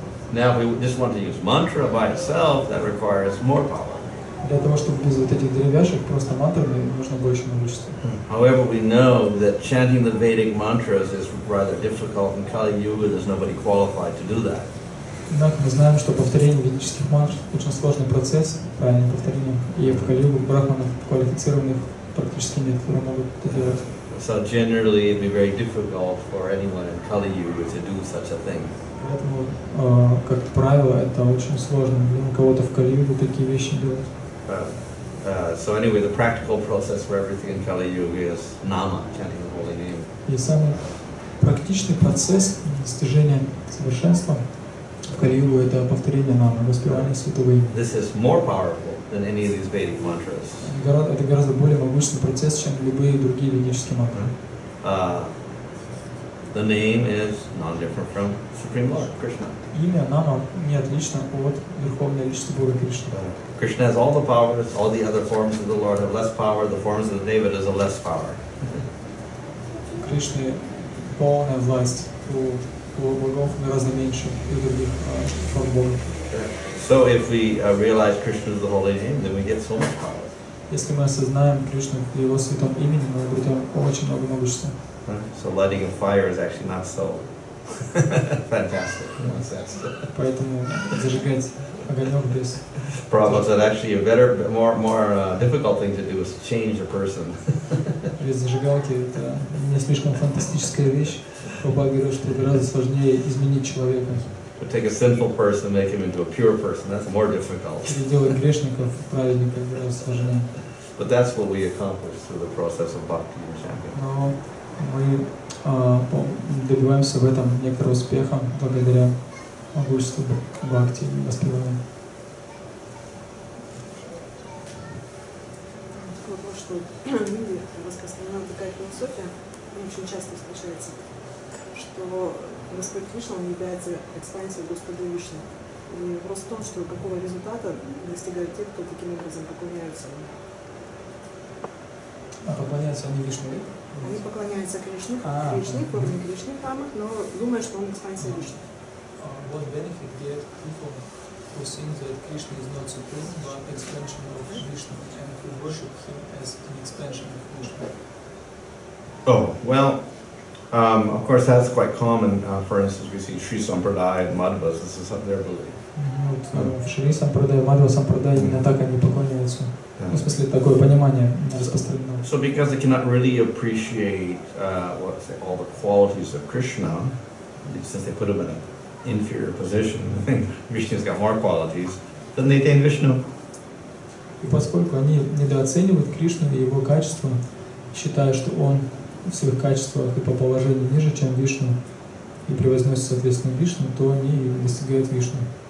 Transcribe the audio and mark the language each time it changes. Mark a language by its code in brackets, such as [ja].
[en] Now, if we just want to use mantra by itself, that requires more power. [ru] Для того, чтобы без вот этих деревяшек, просто мантрами нужно больше могущества. [en] However, we know that chanting the Vedic mantras is rather difficult in Kali Yuga. There's nobody qualified to do that. [ru] Однако мы знаем, что повторение ведических мантр очень сложный процесс, правильное повторение, и в Кали-югу брахманов квалифицированных практически нет, которые могут это делать. [en] So generally, it'd be very difficult for anyone in Kali Yuga to do such a thing. [ru] Поэтому, как правило, это очень сложно для кого-то в Кали-югу такие вещи делать. [en] So anyway, the practical process for everything in Kali Yuga is nama, chanting the holy name. [ru] И самый практичный процесс достижения совершенства в Кали-югу это повторение намы, воспевание святого имени. [en] This is more powerful than any of these Vedic mantras. [ru] Это гораздо более могущественный процесс, чем любые другие ведические мантры. [en] The name is non-different from Supreme Lord Krishna. [ru] Имя нама не отлично от Верховной Личности Бога Кришны. [en] Krishna has all the powers. All the other forms of the Lord have less power. The forms of the Devatas have less power. [ru] Кришны полная власть, у полубогов гораздо меньше и у других форм Бога. [en] So if we realize Krishna is the holy name, then we get so much power. [ru] Если мы осознаем Кришну в его святом имени, мы обретем очень много могущества. [en] So lighting a fire is actually not so fantastic in one sense. [ru] Поэтому зажигать огонек без. [en] Prabhupada said actually a better, more difficult thing to do is change a person. [ru] Без зажигалки это не слишком фантастическая вещь. Прабхупада говорил, что гораздо сложнее изменить человека. [en] To take a sinful person and make him into a pure person, that's more difficult. [ru] Переделать грешников в праведников гораздо сложнее. [en] But that's what we accomplish through the process of bhakti and chanting. [ru] Но мы добиваемся в этом некоторого успеха благодаря могуществу бхакти и воспевания. Вопрос, что в мире распространена такая философия, очень часто встречается, что Господь Кришна, он является экспансией Господа Вишну. И вопрос в том, что какого результата достигают те, кто таким образом поклоняются ему. А поклоняются они Вишну? Они поклоняются Кришне, в форме Кришны в храмах, но думают, что он экспансия Вишну. [en] What benefit get people who think that Krishna is not supreme, but expansion of Vishnu, and who worship him as an expansion of Vishnu? Oh, well, of course that's quite common. For instance, we see Sri Sampradaya and Madhvas, this is their belief. [ru] В Шри Сампрадая, Мадхва Сампрадая именно так они поклоняются. В смысле, такое понимание распространено. [en] So because they cannot really appreciate all the qualities of Krishna, since they put him in an inferior position, I think Vishnu's got more qualities, then they attain Vishnu. [ru] И поскольку они недооценивают Кришну и его качества, считая, что он в своих качествах и по положению ниже, чем Вишну, и превозносится соответственно Вишну, то они и достигают Вишну.